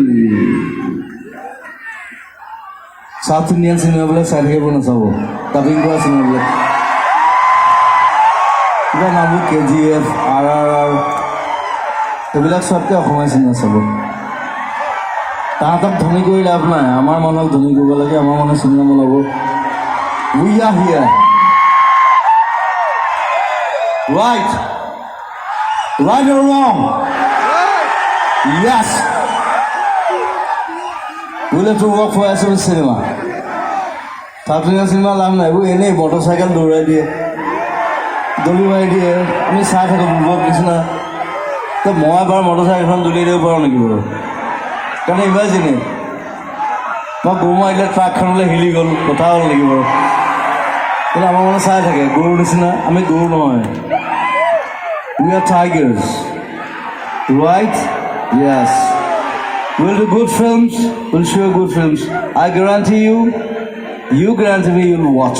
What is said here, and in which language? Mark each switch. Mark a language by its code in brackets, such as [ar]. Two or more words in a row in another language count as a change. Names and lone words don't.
[as] সাউথ ইণ্ডিয়ান চিনেমাবিলাক চাই থাকিব নাচাব ডাবিং কৰা চিনেমাবিলাক কিবা নামবোৰ KGF RRR সেইবিলাক চোৱাতকৈ অসমীয়া চিনেমা চাব তাহাঁতক ধনী কৰি লাভ নাই আমাৰ মানুহক ধনী কৰিব লাগে আমাৰ মানুহে চিনেমা বনাব [en] we are here right right or wrong [as] Yes. [en] We'll have to work for SMS cinema. South Indian cinema [as] লাভ নাই এইবোৰ এনেই মটৰচাইকেল দৌৰাই দিয়ে দলি মাৰি দিয়ে আমি চাই থাকোঁ বুবক নিচিনা তো মই এবাৰ মটৰচাইকেলখন দলিয়াই দিব পাৰোঁ নেকি বাৰু কাৰণ ইমাজিনে মই গৰু মাৰিলে ট্ৰাকখনলৈ হিলি গ'ল কথা হ'ল নেকি বাৰু কিন্তু আমাৰ মানে চাই থাকে গৰুৰ নিচিনা আমি গৰু নহয় [en] we are tigers right [as] Yes. [en] We'll do good films. We'll show good films. I guarantee you, you guarantee me you'll watch.